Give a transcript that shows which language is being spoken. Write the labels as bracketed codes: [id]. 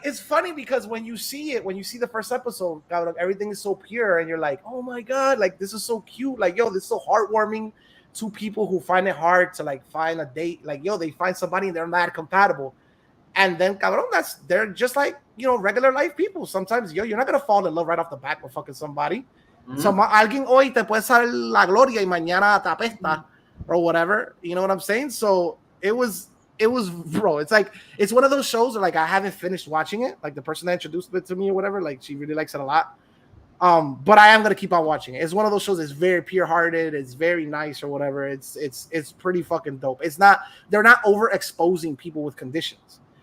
[en] It's funny because when you see the first episode, God, like, everything is so pure, and you're like, oh my god, like this is so cute. Like, yo, this is so heartwarming. Two people who find it hard to like find a date, like, yo, they find somebody and they're not compatible. And then, cabrón, they're just like, you know, regular life people. Sometimes, yo, you're not gonna fall in love right off the bat with fucking somebody. Mm-hmm. [es] So alguien hoy te puede salir la gloria y mañana te apesta [en] or whatever. You know what I'm saying? So it was, bro. It's like, it's one of those shows where like I haven't finished watching it. Like the person that introduced it to me or whatever, like she really likes it a lot. But I am gonna keep on watching it. It's one of those shows that's very pure-hearted, it's very nice or whatever. It's pretty fucking dope. They're not overexposing people with conditions.